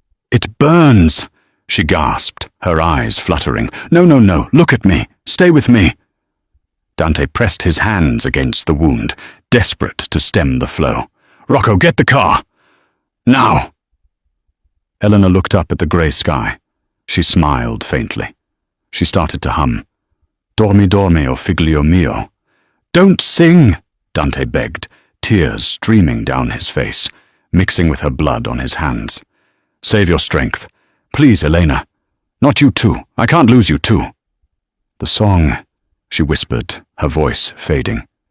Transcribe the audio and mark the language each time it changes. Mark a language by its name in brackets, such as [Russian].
[English] It burns, she gasped, her eyes fluttering. No, look at me. Stay with me. Dante pressed his hands against the wound, desperate to stem the flow. Rocco, get the car. Now. Eleanor looked up at the grey sky. She smiled faintly. She started to hum. [Italian] Dormi, dormi, o figlio mio. [English] Don't sing, Dante begged, tears streaming down his face, mixing with her blood on his hands. Save your strength. Please, Elena. Not you too. I can't lose you too. The song, she whispered, her voice fading.